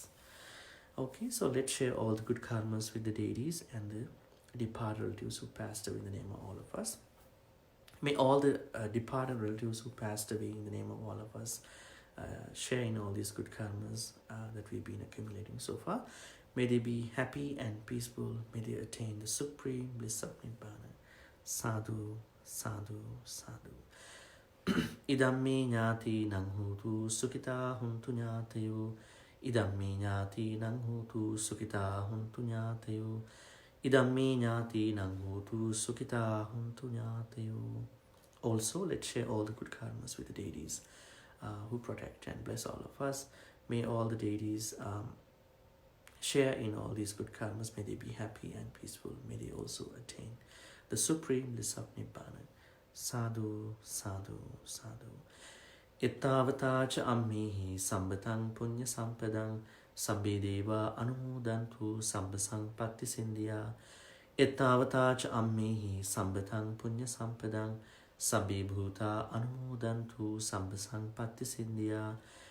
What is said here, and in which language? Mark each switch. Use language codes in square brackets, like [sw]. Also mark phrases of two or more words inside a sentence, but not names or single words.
[en] Okay, so let's share all the good karmas with the deities and the departed relatives who passed away in the name of all of us. May all the departed relatives who passed away in the name of all of us share in all these good karmas that we've been accumulating so far. May they be happy and peaceful. May they attain the supreme bliss of Nibbana. [pi] Sadhu, sadhu, sadhu. Idam me ñāti nang hutu sukita huntu ñātayu. Idam me ñāti nang hutu sukita huntu ñātayu. Idam me ñāti nang hutu sukita huntu ñātayu. [en] Also, let's share all the good karmas with the deities who protect and bless all of us. May all the deities share in all these good karmas. May they be happy and peaceful. May they also attain the supreme bliss of Nibbana. [pi] Sadhu, sadhu, sadhu. Ittavata cha ammihi sambatang punya sampadang sabbe deva anumodantu sabbasang patti sindhya. Ittavata cha ammihi sambatang punya sampadang sabbe bhuta anumodantu sabbasang patti sindhya.